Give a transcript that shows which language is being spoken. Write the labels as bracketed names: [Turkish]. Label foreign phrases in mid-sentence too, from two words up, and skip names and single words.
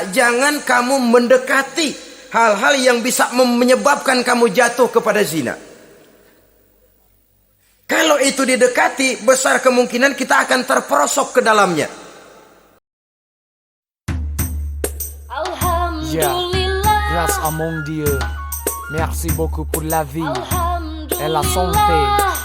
[Indonesian] Jangan kamu mendekati hal-hal yang bisa menyebabkan kamu jatuh kepada zina. Kalau itu didekati, besar kemungkinan kita akan terperosok ke dalamnya. [Arabic] Alhamdulillah. [French] Grâce à mon Dieu, merci beaucoup pour la vie et la santé.